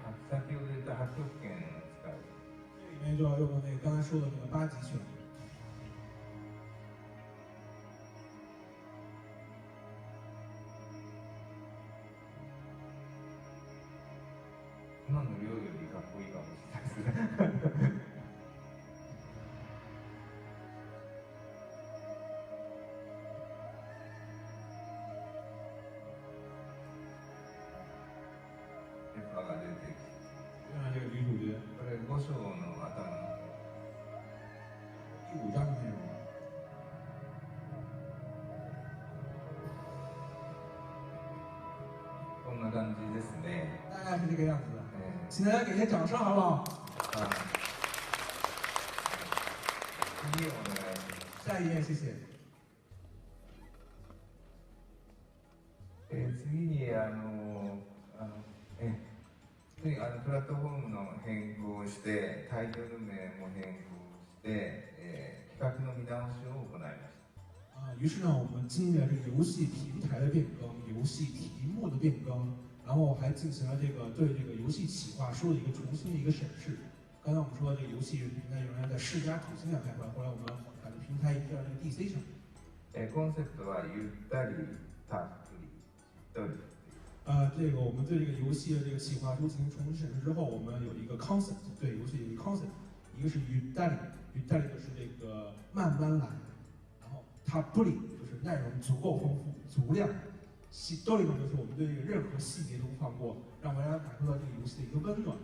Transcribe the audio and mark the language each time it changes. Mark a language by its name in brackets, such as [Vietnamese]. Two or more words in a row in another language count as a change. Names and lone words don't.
[Japanese] 先ほど言った8極拳を使う。 [Chinese] 这里面就要用到那个刚才说的那个8级拳。 [Japanese] 今の量よりかっこいいかもしれないですね。電波が出てきて、 [Chinese] 让这个女主角 [Japanese] これ5章の頭の [Chinese] 第5章的内容。 [Japanese] こんな感じですね。 [Chinese] 大概是这个样子的。请大家给些掌声好不好？ [Japanese] 次お願いします。 [Chinese] 下一页，谢谢。 [Japanese] 次にプラットフォームの変更をして、タイトル名も変更して、企画の見直しを行いました。 [Chinese] 于是呢，我们经历了这个游戏平台的变更，游戏题目的变更，然后还进行了对这个游戏企划书的一个重新的一个审视。刚才我们说这个游戏平台原来在世嘉土星上开发，后来我们把这平台移到这个 DC 上。 [Japanese] コンセプトはゆったり、たっぷり、しっとり。 [Chinese] 这个我们对这个游戏的这个企划书进行重新审视之后，我们有一个 concept， 对游戏有一个 concept， 一个是ゆったり，ゆったり就是这个慢慢来，然后たっぷり就是内容足够丰富、足量，しっとり呢就是我们对这个任何细节都不放过，让玩家感受到这个游戏的一个温暖。